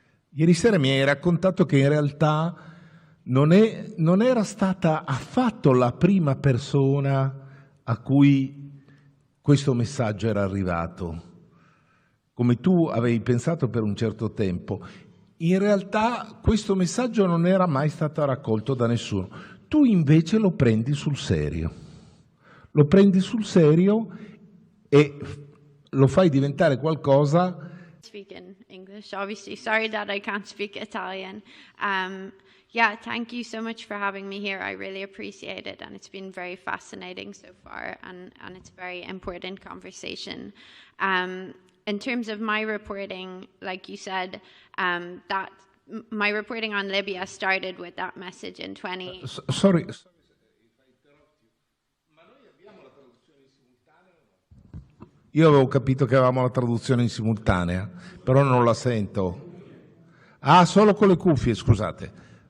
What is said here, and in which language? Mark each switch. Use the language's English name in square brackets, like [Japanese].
[Italian] Ieri sera mi hai raccontato che in realtà non era stata affatto la prima persona a cui questo messaggio era arrivato, come tu avevi pensato per un certo tempo. In realtà questo messaggio non era mai stato raccolto da nessuno. Tu invece lo prendi sul serio. Lo prendi sul serio e lo fai diventare qualcosa. [English] Speak in English, obviously. Sorry that I can't speak Italian. Yeah, thank you so much for having me here. I really appreciate it, and it's been very fascinating so far, and it's a very important conversation. In terms of my reporting, like you said, that my reporting on Libya started with that message in 20... Sorry if I interrupt you, [Italian] ma noi abbiamo la traduzione in simultanea o no? Io avevo capito che avevamo la traduzione in simultanea, però non la sento. Ah, solo con le cuffie, scusate.